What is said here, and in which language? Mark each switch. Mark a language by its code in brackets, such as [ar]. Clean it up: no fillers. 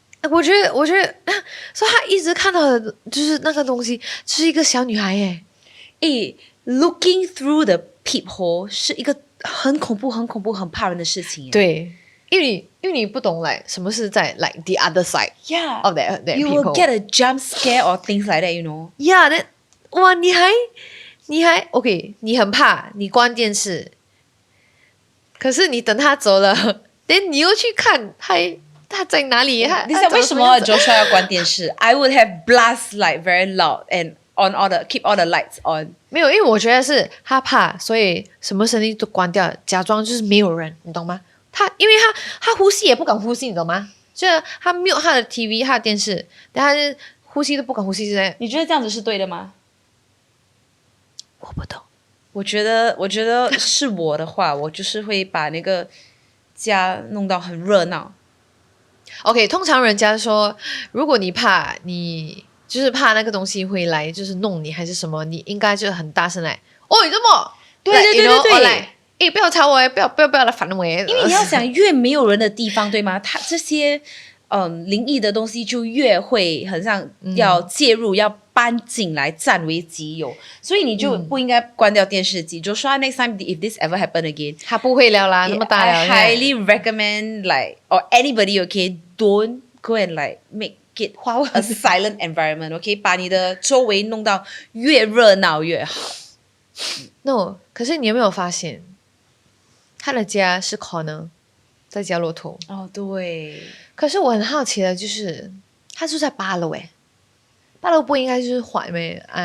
[zh] 我觉得，所以他一直看到的就是那个东西，就是一个小女孩耶。 [en] Looking through the peephole [zh] 是一个很恐怖、很恐怖、很怕人的事情。对，因为你不懂什么是在 [en] the other side Yeah, of that you peephole. will get a jump scare or things like that, you know. Yeah, that [zh] 哇，你还 OK， 你很怕，你关电视，可是你等他走了， [en] then [zh] 你又去看他在哪里？你想为什么 Joshua 要关电视 [en] I would have blast like very loud and keep all the lights on. [zh] 没有，因为我觉得是他怕，所以什么声音都关掉，假装就是没有人，你懂吗？因为他呼吸也不敢呼吸，你懂吗？就是他mute他的 TV， 他的电视，但他是呼吸都不敢呼吸之类。你觉得这样子是对的吗？我不懂。我觉得是我的话，我就是会把那个家弄到很热闹。 OK， 通常人家说，如果你怕，你就是怕那个东西会来，就是弄你还是什么，你应该就很大声来，你这么对对对对对，不要吵我，不要来烦我。因为你要想，越没有人的地方，对吗？它这些灵异的东西就越会很像要介入，要搬进来占为己有，所以你就不应该关掉电视机。就说 [en] next time if this ever happen again， [zh] 他不会了啦，那么大了。 [en] I highly recommend like or anybody okay don't go and like make it a silent environment. [zh] OK， 把你的周围弄到越热闹越好。 [en] No， [zh] 可是你有没有发现，他的家是可能在角落头。对。可是我很好奇的就是，他住在8楼8楼不应该就是缓咩？